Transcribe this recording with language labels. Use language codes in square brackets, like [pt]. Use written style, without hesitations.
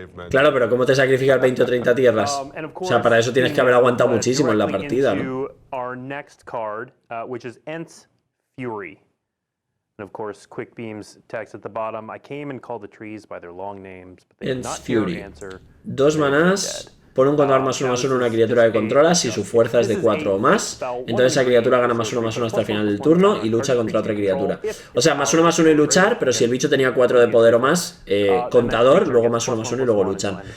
[es] Claro, pero ¿cómo te sacrificas 20 o 30 tierras? O sea, para eso tienes que haber aguantado muchísimo en la partida, ¿no? [en] And of course, Quick Beam's text at the bottom. I came and called the trees by their long names, but they did not hear Fury. answer. [es] 2 manás. Pone un contador +1/+1 a una criatura que controlas si su fuerza es de 4 o más. Entonces esa criatura gana +1/+1 hasta el final del turno y lucha contra otra criatura. O sea, +1/+1 y luchar, pero si el bicho tenía 4 de poder o más, contador, luego +1/+1 y luego luchan.